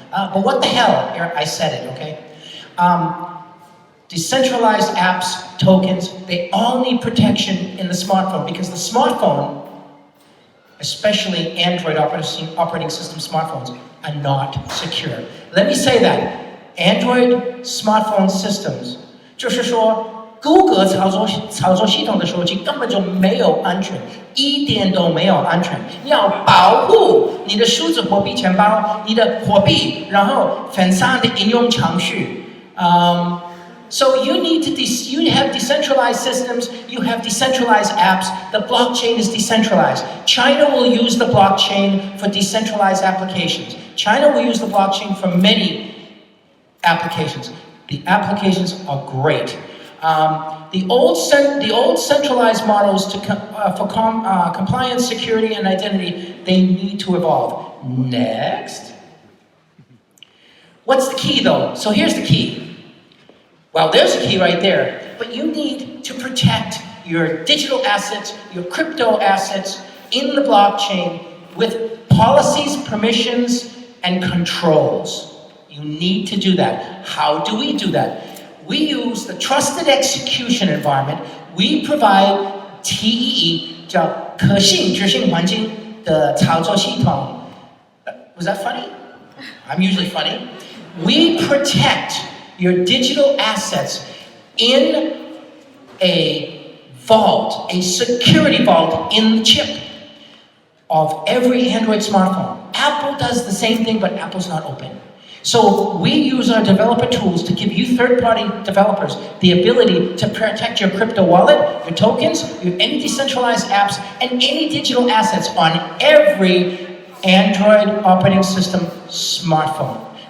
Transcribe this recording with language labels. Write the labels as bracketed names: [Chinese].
[English] But what the hell, I said it, okay? Decentralized apps, tokens, they all need protection in the smartphone because the smartphone, especially Android operating system smartphones, are not secure. Let me say that. Android smartphone systems, [Chinese] 就是说谷歌操作系统的手机根本就没有安全，一点都没有安全。要保护你的数字货币钱包，你的货币，然后分散的应用程序。 [English] So you have decentralized systems, you have decentralized apps, the blockchain is decentralized. China will use the blockchain for decentralized applications. China will use the blockchain for many applications. The applications are great. The old centralized models for compliance, security, and identity, they need to evolve. Next. What's the key though? So here's the key. Well, there's a key right there, but you need to protect your digital assets, your crypto assets in the blockchain with policies, permissions, and controls. You need to do that. How do we do that? We use the trusted execution environment. We provide TEE, [Chinese] 叫可信执行环境的操作系统. [English] Was that funny? I'm usually funny. We protect your digital assets in a vault, a security vault in the chip of every Android smartphone. Apple does the same thing, but Apple's not open. So we use our developer tools to give you third-party developers the ability to protect your crypto wallet, your tokens, any decentralized apps, and any digital assets on every Android operating system smartphone.